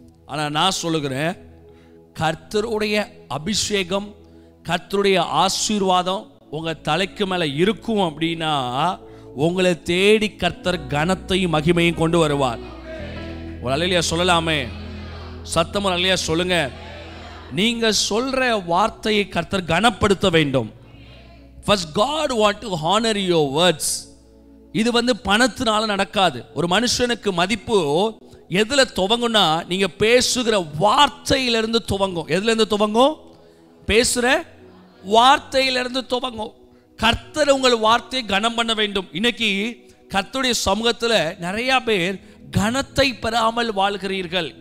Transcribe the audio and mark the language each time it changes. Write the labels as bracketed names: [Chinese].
[Tamil] ஆனால் நான் சொல்லுகிறேன், கர்த்தருடைய அபிஷேகம், கர்த்தருடைய ஆசீர்வாதம் உங்க தலைக்கு மேல இருக்கும் அப்படின்னா உங்களை தேடி கர்த்தர் கனத்தையும் மகிமையும் கொண்டு வருவார். ஒரு அல்லேலூயா சொல்லலாமே, சத்தமும் அல்லேலூயா சொல்லுங்க. நீங்க சொல்ற வார்த்தையை கர்த்தர் கனப்படுத்த வேண்டும். [English] First God want to honor your words. [Tamil] இது பணத்தினால நடக்காது. ஒரு மனுஷனுக்கு மதிப்பு எதுல துவங்கும்னா, நீங்க பேசுகிற வார்த்தையிலிருந்து துவங்கும். எதுல இருந்து துவங்கும்? பேசுற வார்த்தையிலிருந்து துவங்கும். கர்த்தர் உங்கள் வார்த்தையை கனம் பண்ண வேண்டும். இன்னைக்கு கர்த்தருடைய சமூகத்துல நிறைய பேர் கனத்தை பெறாமல் வாழ்கிறீர்கள்.